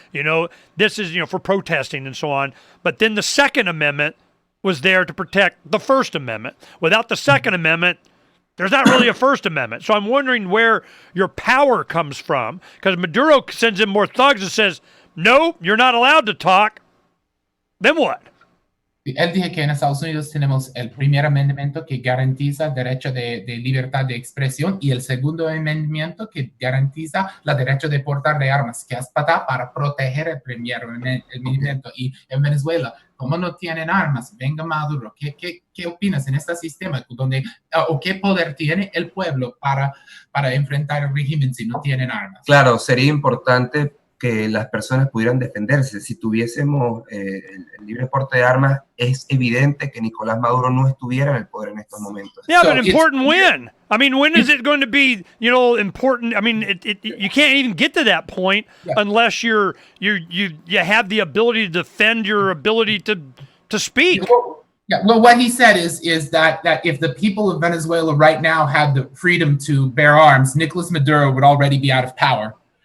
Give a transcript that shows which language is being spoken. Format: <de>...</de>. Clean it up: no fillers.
<en>You know, this is for protesting and so on. But then the Second Amendment was there to protect the First Amendment. Without the Second Amendment, there's not really a First Amendment. So I'm wondering where your power comes from, because Maduro sends in more thugs and says, no, you're not allowed to talk. Then what?</en> <es>Él dice que en Estados Unidos tenemos el primer amendimiento que garantiza el derecho de libertad de expresión y el segundo amendimiento que garantiza el derecho de portar de armas, que es para proteger el primer amendimiento. Y en Venezuela, como no tienen armas, venga Maduro, ¿qué opinas en este sistema? ¿O qué poder tiene el pueblo para enfrentar el régimen si no tienen armas? Claro, sería importante que las personas pudieran defenderse. Si tuviésemos el libre porte de armas, es evidente que Nicolás Maduro no estuviera en el poder en estos momentos.</es> <en>Yeah, but important when? I mean, when is it going to be, important? I mean, you can't even get to that point unless you have the ability to defend your ability to speak. Yeah, well, what he said is that if the people of Venezuela right now had the freedom to bear arms, Nicolas Maduro would already be out of power.</en>